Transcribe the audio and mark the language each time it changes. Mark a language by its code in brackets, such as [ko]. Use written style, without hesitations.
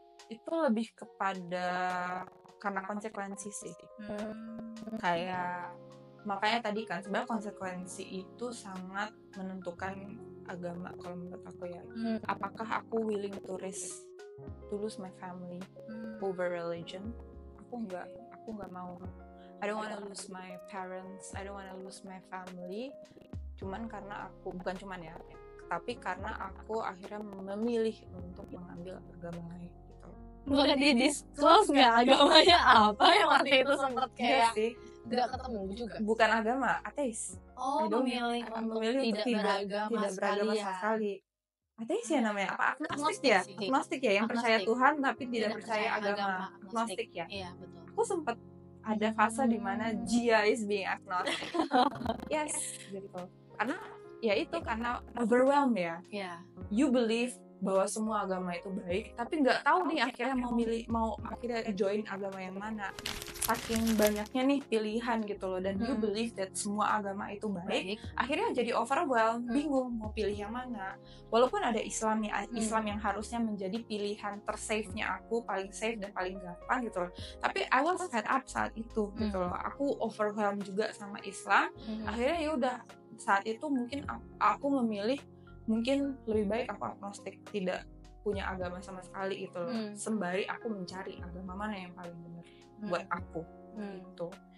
[id] Itu lebih kepada karena konsekuensi sih. Kayak makanya tadi kan sebenarnya konsekuensi itu sangat menentukan agama kalau menurut aku ya. Apakah aku [en] willing to risk to lose my family over religion? [id] Aku nggak mau. [en] I don't wanna lose my parents, I don't wanna lose my family. [id] Bukan cuman ya, tapi karena aku akhirnya memilih untuk mengambil agama lain gitu. Boleh di-disclose nggak agamanya apa yang waktu itu sempat kayak nggak ketemu juga? Bukan agama, ateis. Memilih untuk tidak beragama sekali. Ateis ya namanya? Apa agnostik ya? Agnostik ya, yang percaya Tuhan tapi tidak percaya agama. Agnostik ya? Iya, betul. Aku sempat ada fase di mana Gia [en] is being agnostic. Yes, [id] gitu. Karena overwhelmed ya. [en] You believe [id] bahwa semua agama itu baik, tapi nggak tahu nih akhirnya mau akhirnya join agama yang mana. Saking banyaknya nih pilihan gitu loh, dan [en] you believe that [id] semua agama itu baik. Akhirnya jadi overwhelmed, bingung mau pilih yang mana. Walaupun ada Islam yang harusnya menjadi pilihan tersafe-nya aku, paling safe dan paling gampang gitu loh. Tapi [en] I was fed up [id] saat itu gitu loh. Aku overwhelmed juga sama Islam. Akhirnya ya udah saat itu mungkin aku memilih mungkin lebih baik aku agnostik, tidak punya agama sama sekali gitu loh. Sembari aku mencari agama mana yang paling benar buat aku gitu.